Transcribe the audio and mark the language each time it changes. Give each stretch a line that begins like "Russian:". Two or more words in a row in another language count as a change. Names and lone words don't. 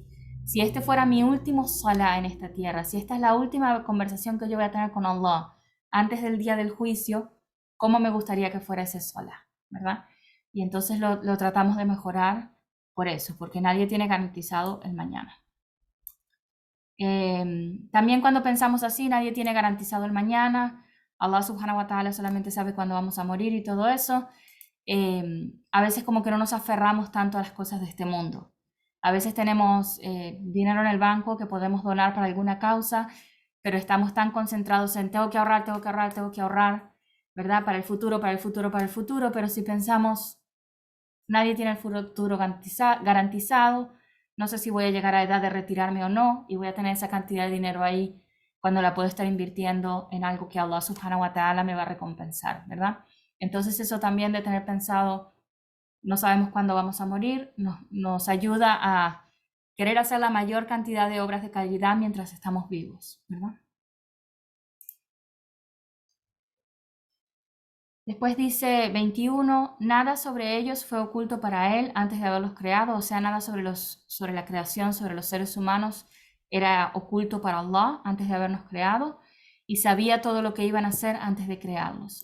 Spanish: Si este fuera mi último salá en esta tierra, si esta es la última conversación que yo voy a tener con Allah antes del día del juicio, ¿cómo me gustaría que fuera ese salá, ¿verdad? Y entonces lo tratamos de mejorar por eso, porque nadie tiene garantizado el mañana. También cuando pensamos así, nadie tiene garantizado el mañana,
Arabic: الله سبحانه وتعالى
Spanish: solamente sabe cuándo vamos a morir y todo eso. A veces como que no nos aferramos tanto a las cosas de este mundo. A veces tenemos dinero en el banco que podemos donar para alguna causa, pero estamos tan concentrados en tengo que ahorrar, tengo que ahorrar, tengo que ahorrar, ¿verdad? Para el futuro, para el futuro, para el futuro, pero si pensamos, nadie tiene el futuro garantizado, no sé si voy a llegar a edad de retirarme o no, y voy a tener esa cantidad de dinero ahí cuando la puedo estar invirtiendo en algo que
Arabic: الله سبحانه وتعالى
Spanish: me va a recompensar, ¿verdad? Entonces eso también de tener pensado, no sabemos cuándo vamos a morir, nos ayuda a querer hacer la mayor cantidad de obras de calidad mientras estamos vivos, ¿verdad? Después dice 21, nada sobre ellos fue oculto para él antes de haberlos creado, o sea, nada sobre la creación, sobre los seres humanos era oculto para Allah antes de habernos creado, y sabía todo lo que iban a hacer antes de crearlos.